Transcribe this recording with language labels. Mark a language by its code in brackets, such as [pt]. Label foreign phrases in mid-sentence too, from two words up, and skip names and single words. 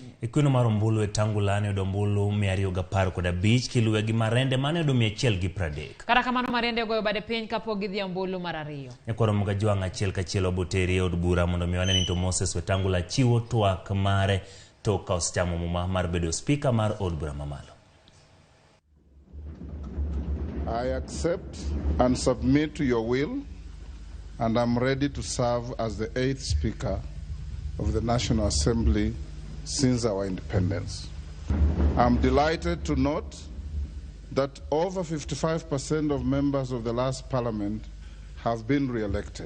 [luo] Ikuno mar ombulu Wetangula ne odombulu 215 kiluwe gi Marende mane odo 130. Kata kamano Marende goyo bade piny kapok gidhi ombulu mar ariyo. Ekoro mga jwang' achiel kachiel oboteri od bura mondo miwane ni to Moses Wetangula chiwo twak mare to kauschamo muma mar bedo Spika mar od bura mamalo. [en] I accept and submit to your will, and I'm ready to serve as the 8th Speaker of the National Assembly since our independence. I'm delighted to note that over 55% of members of the last Parliament have been re-elected.